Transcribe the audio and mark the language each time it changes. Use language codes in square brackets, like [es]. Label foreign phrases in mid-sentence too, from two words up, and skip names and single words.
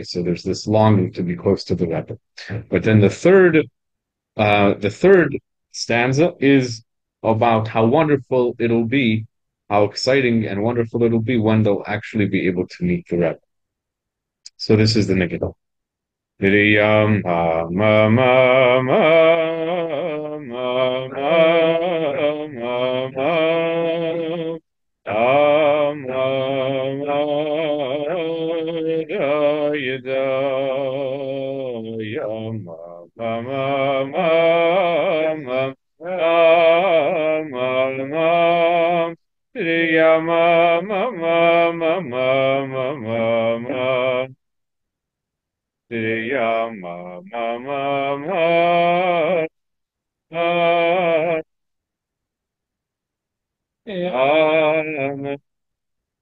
[en] So there's this longing to be close to the Rebbe. But then the third stanza is about how wonderful it'll be, how exciting and wonderful it'll be when they'll actually be able to meet the Rebbe. So this is the Megillah. Miriam, ma, ma, ma, ma, ma, ma, ma, ya, yada, ya, ma, ma, ma, ma, ma, ma, ma, ya, ma, ma, ma, ma, ma, ma, ma, ma. Ya ma ma ma ma ma. Amen.